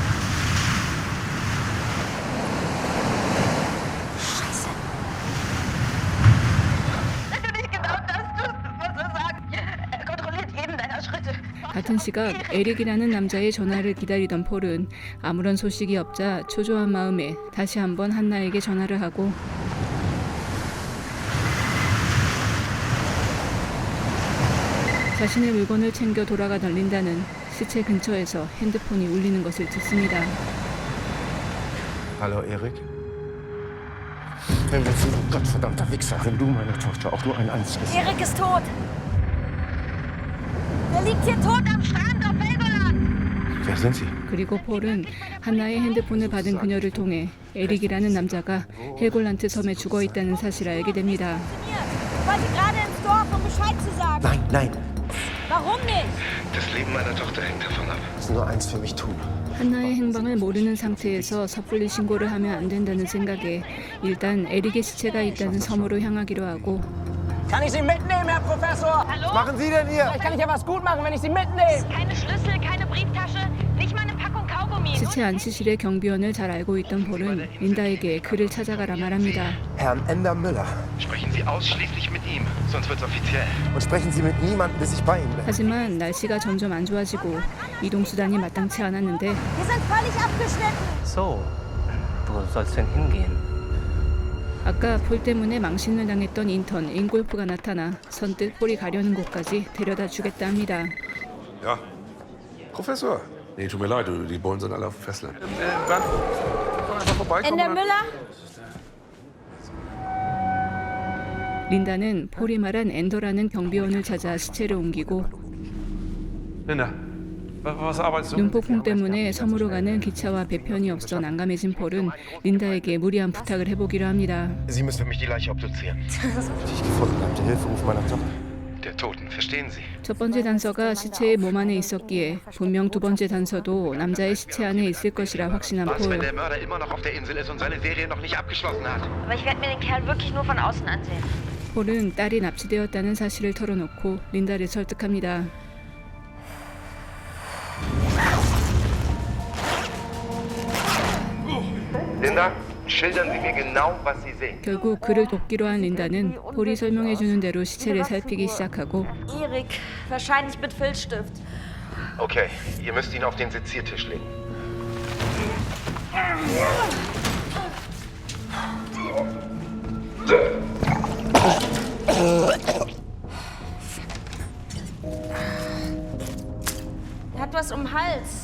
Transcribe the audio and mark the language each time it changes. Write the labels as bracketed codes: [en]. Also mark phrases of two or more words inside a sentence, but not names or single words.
[ko] 같은 시각 에릭이라는 남자의 전화를 기다리던 폴은 아무런 소식이 없자 초조한 마음에 다시 한번 한나에게 전화를 하고 자신의 물건을 챙겨 돌아가던 린다는 시체 근처에서 핸드폰이 울리는 것을 듣습니다. [de] Hallo, Erik? Wenn du gottverdammter Wichser, wenn du meiner Tochter auch nur ein einziges... Erik ist tot. Der liegt hier tot am Strand auf Helgoland. Wer sind Sie? [ko] 그리고 폴은 한나의 핸드폰을 받은 그녀를 통해 에릭이라는 남자가 헬골란트 섬에 죽어 있다는 사실을 알게 됩니다. [de] Ich wollte gerade ins Dorf, um Bescheid zu sagen. Nein, nein. Warum nicht? Das Leben meiner Tochter hängt davon ab. Es ist nur eins für mich tun. [ko] 한나의 행방을 모르는 상태에서 섣불리 신고를 하면 안 된다는 생각에 일단 에릭의 시체가 있다는 섬으로 향하기로 하고 [de] Kann ich Sie mitnehmen, Herr Professor? Hallo? Was machen Sie denn hier? Vielleicht kann ich ja was gut machen, wenn ich Sie mitnehme. Keine Schlüssel, keine Brieftasche, nicht mal eine Packung Kaugummi. [ko] 시체 안치실의 경비원을 잘 알고 있던 폴은 린다에게 그를 찾아가라 말합니다. [de] Herrn Ender Müller. Sprechen Sie ausschließlich mit ihm, sonst wird's offiziell. Und sprechen Sie mit niemandem, bis ich bei Ihnen bin. [ko] 하지만 날씨가 점점 안 좋아지고 이동수단이 마땅치 않았는데 [de] Wir sind völlig abgeschnitten. So, wo soll's denn hingehen? [ko] 아까 폴 때문에 망신을 당했던 인턴 잉골프가 나타나 선뜻 폴이 가려는 곳까지 데려다 주겠다 합니다. [de] Ja. Professor. Nee, tut mir leid, die Bullen sind alle auf dem Festland. Wann? Einfach vorbeikommen. Ender Müller? [ko] 린다는 폴이 말한 엔더라는 경비원을 찾아 시체를 옮기고 [de] Linda, was arbeitest du? [ko] 눈폭풍 때문에 섬으로 가는 기차와 배편이 없어 난감해진 폴은 린다에게 무리한 부탁을 해보기로 합니다. [de] Sie müssen für mich die Leiche obduzieren. Die ich gefunden habe, der Hilferuf meiner Tochter. Der Toten, verstehen Sie? [ko] 첫 번째 단서가 시체의 몸 안에 있었기에 분명 두 번째 단서도 남자의 시체 안에 있을 것이라 확신한 [de] Was, wenn [ko] 폴. [de] der Mörder immer noch auf der Insel ist und seine Serie noch nicht abgeschlossen hat? Aber ich werde mir den Kerl wirklich nur von außen ansehen. [ko] 폴은 딸이 납치되었다는 사실을 털어놓고 린다를 설득합니다. [de] Linda, schildern Sie mir genau, was Sie sehen. [ko] 결국 그를 돕기로 한 린다는 폴이 설명해주는 대로 시체를 살피기 시작하고 [de] Erik, wahrscheinlich mit Filzstift. Okay, ihr müsst ihn auf den Seziertisch legen. Er hat was um den Hals.